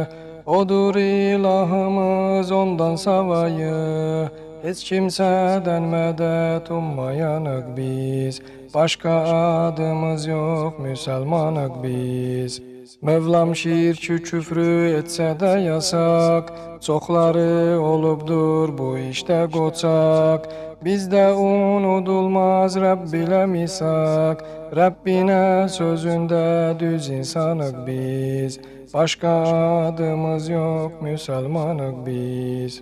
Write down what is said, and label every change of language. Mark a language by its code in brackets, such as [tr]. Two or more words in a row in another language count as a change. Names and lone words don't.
[tr] Odur ilahımız, ondan savayı, hiç kimseden medet ummayanık biz. Başka adımız yok, Müslümanık biz. Mevlam şirkü küfrü etse de yasak, [az] çoxları olubdur bu işte qoçaq. Bizdə unudulmaz Rəbb ilə misak, Rəbbinə sözündə düz insanıq biz. [tr] Başka adımız yok, Müslümanık biz.